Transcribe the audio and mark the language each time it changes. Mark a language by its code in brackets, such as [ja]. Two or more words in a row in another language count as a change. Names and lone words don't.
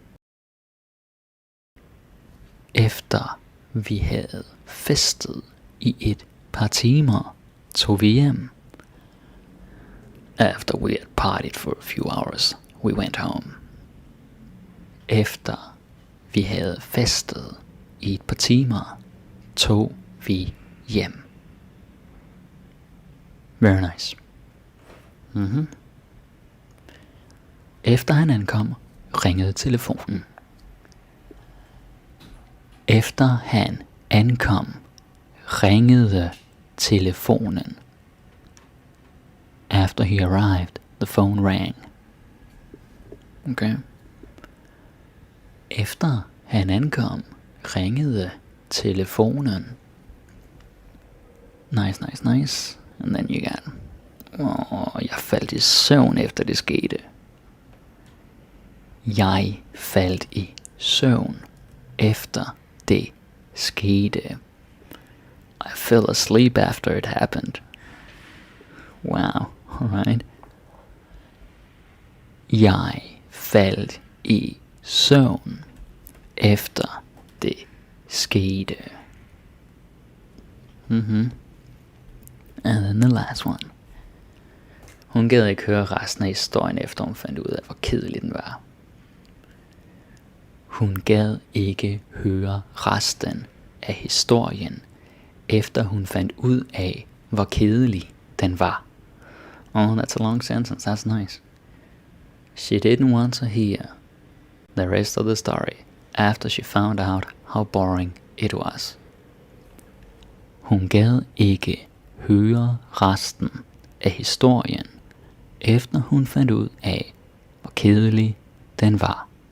[da] Efter vi havde festet i et par timer, tog vi hjem. [en] After we had partied for a few hours, we went home. [da] Efter vi havde festet i et par timer, tog vi hjem. [en] Very nice. [da] Efter han ankom, ringede telefonen. Efter han ankom, ringede telefonen. [en] After he arrived, the phone rang. Okay. [da] Efter han ankom, ringede telefonen. [en] Nice. And then you got, [da] jeg faldt i søvn efter det skete. Jeg faldt i søvn efter det skete. [en] I fell asleep after it happened. Wow, alright. [da] Jeg faldt i søvn efter det skete. [en] And then the last one. [da] Hun gad ikke høre resten af historien, efter hun fandt ud af, hvor kedelig den var. Hun gad ikke høre resten af historien, efter hun fandt ud af, hvor kedelig den var. [en] Oh, that's a long sentence. That's nice. She didn't want to hear the rest of the story after she found out how boring it was. [da] Hun gad ikke høre resten af historien, efter hun fandt ud af, hvor kedelig den var.